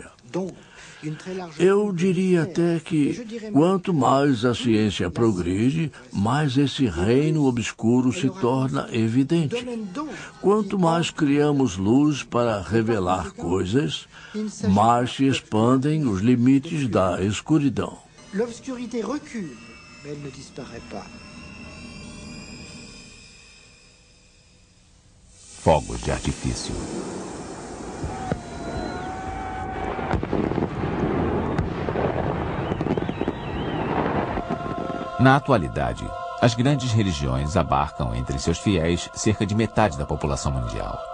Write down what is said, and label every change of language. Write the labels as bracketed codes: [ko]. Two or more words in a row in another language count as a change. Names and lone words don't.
[pt] Eu diria até que, quanto mais a ciência progride, mais esse reino obscuro se torna evidente. Quanto mais criamos luz para revelar coisas, mais se expandem os limites da escuridão. [fr] L'obscurité recule, mais elle ne disparaît pas. [pt] Fogos de artifício. Na atualidade, as grandes religiões abarcam entre seus fiéis cerca de metade da população mundial.